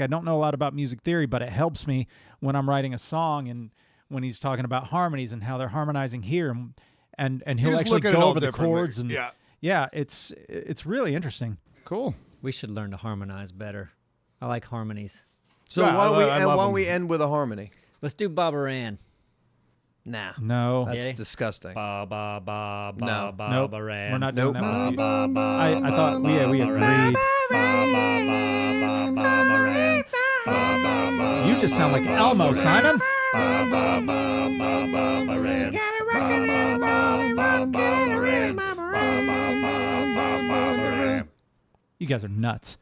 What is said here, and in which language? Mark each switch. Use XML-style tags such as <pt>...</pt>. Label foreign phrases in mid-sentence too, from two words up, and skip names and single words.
<en>I don't know a lot about music theory, but it helps me when I'm writing a song and when he's talking about harmonies and how they're harmonizing here, and he'll just actually look at it go all over the differently. chords and Yeah. it's really interesting. Cool. We should learn to harmonize better. I like harmonies. So Yeah, why don't I love why don't them. we end with a harmony? Let's do Bob Aran. Nah, No, that's Okay. disgusting. Ba ba ba ba No. ba nope, Aran. we're not doing Nope. that. With you. I thought we agreed. You just sound like Elmo, Simon. You guys are nuts.</en>